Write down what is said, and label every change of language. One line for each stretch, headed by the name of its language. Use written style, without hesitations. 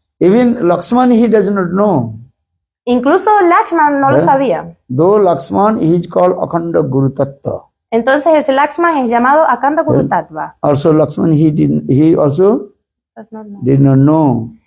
English: Even Lakshman, he does not know.
Spanish: Incluso Lakshman no lo sabía.
English: Though Lakshman, he is called Akhanda Guru Tattva.
Spanish: Entonces ese Lakshman es llamado Akanda Guru Tattva.
English: Also, Lakshman, he also did not know.